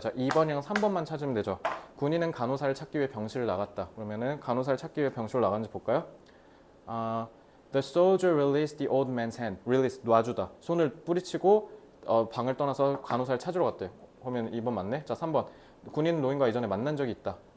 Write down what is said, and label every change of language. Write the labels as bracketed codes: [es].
[ko] 자, 2번이랑 3번만 찾으면 되죠. 군인은 간호사를 찾기 위해 병실을 나갔다. 그러면은 간호사를 찾기 위해 병실을 나갔는지 볼까요? [en] The soldier released the old man's hand. [ko] release, 놔주다. 손을 뿌리치고 방을 떠나서 간호사를 찾으러 갔대. 그러면 2번 맞네. 자, 3번. 군인 노인과 이전에 만난 적이 있다.